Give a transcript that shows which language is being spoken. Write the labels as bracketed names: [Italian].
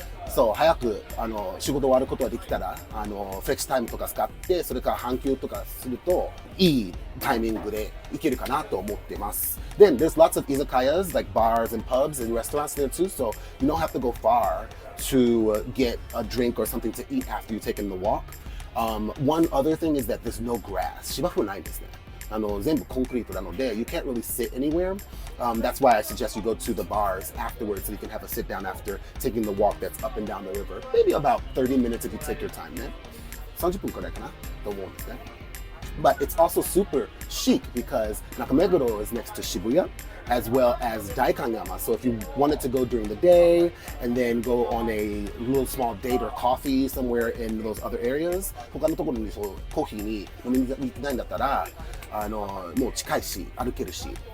[Japanese] そう、早く仕事終わることができたら、フレックスタイムとか使って、それから半休とかすると、いいタイミングで行けるかなと思ってます。 [English] Then there's lots of izakayas, like bars and pubs and restaurants there too, so you don't have to go far to get a drink or something to eat after you've taken the walk. One other thing is that there's no grass. [Japanese] 芝生ないんですね。全部コンクリートなので [English] you can't really sit anywhere. That's why I suggest you go to the bars afterwards so you can have a sit down after taking the walk that's up and down the river. Maybe about 30 minutes if you take your time ね。 [Japanese] 30分くらいかなと思うんですね。 [English] But it's also super chic because Nakameguro is next to Shibuya as well as Daikanyama. So if you wanted to go during the day and then go on a little small date or coffee somewhere in those other areas, [Japanese] 他のところにそうコーヒーに飲みに行ってないんだったら、もう近いし歩けるし。